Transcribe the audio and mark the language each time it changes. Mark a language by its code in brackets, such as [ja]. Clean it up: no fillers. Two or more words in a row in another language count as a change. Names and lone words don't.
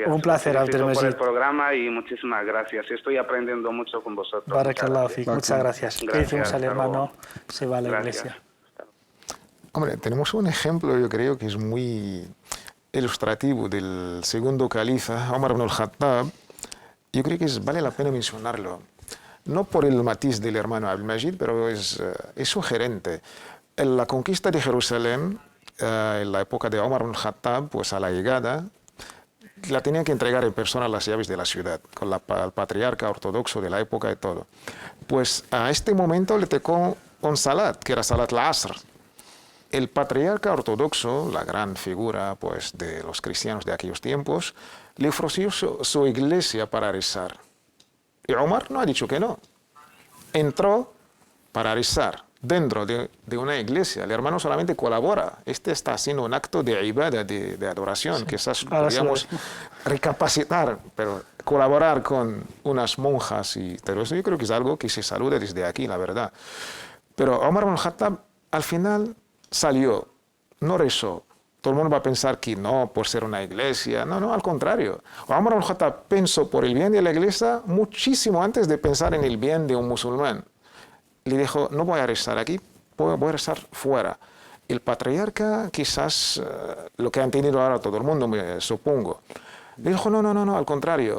[es] Un placer, Abdelmejid. Por el programa y muchísimas gracias. Estoy aprendiendo mucho con vosotros. [ar] بارك الله فيك. [es] Muchas gracias. ¿Qué decimos al hermano? Se va a la iglesia. Hombre, tenemos un ejemplo, yo creo que es muy ilustrativo del segundo califa, Omar ibn al-Khattab. Yo creo que vale la pena mencionarlo. No por el matiz del hermano Abdelmejid, pero es sugerente. En la conquista de Jerusalén, en la época de Omar ibn al-Khattab, pues a la llegada, la tenían que entregar en persona las llaves de la ciudad, con el patriarca ortodoxo de la época y todo. Pues a este momento le tocó un salat, que era [ar] صلاة العصر. [es] El patriarca ortodoxo, la gran figura pues, de los cristianos de aquellos tiempos, le ofreció su iglesia para rezar. Y Omar no ha dicho que no. Entró para rezar dentro de una iglesia. El hermano solamente colabora. Este está haciendo un acto de ibadah, de adoración. Sí. Quizás podríamos recapacitar, pero colaborar con unas monjas y todo eso, yo creo que es algo que se saluda desde aquí, la verdad. Pero Omar ibn al-Khattab, al final, salió, no rezó. Todo el mundo va a pensar que no, por ser una iglesia. No, al contrario. Omar ibn al-Khattab pensó por el bien de la iglesia muchísimo antes de pensar en el bien de un musulmán. Le dijo, no voy a rezar aquí, voy a rezar fuera. El patriarca, quizás lo que han tenido ahora todo el mundo, me supongo, le dijo, no, al contrario.